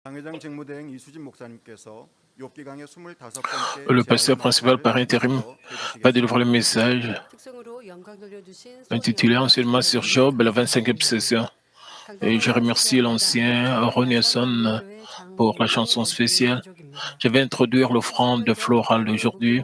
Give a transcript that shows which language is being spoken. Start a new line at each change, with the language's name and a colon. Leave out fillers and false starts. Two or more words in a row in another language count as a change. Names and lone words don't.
Korean: 당회장 직무대행 이수진 목사님께서 욥기 강의 25번째
French: Le
Korean: 제할
French: pasteur principal
Korean: 말씀을
French: par intérim
Korean: 이어서
French: va délivrer le
Korean: 해주시겠습니다.
French: message intitulé enseignement sur Job, la 25e session. Et je remercie l'ancien Ronnieson pour la chanson spéciale. Je vais introduire l'offrande florale d'aujourd'hui.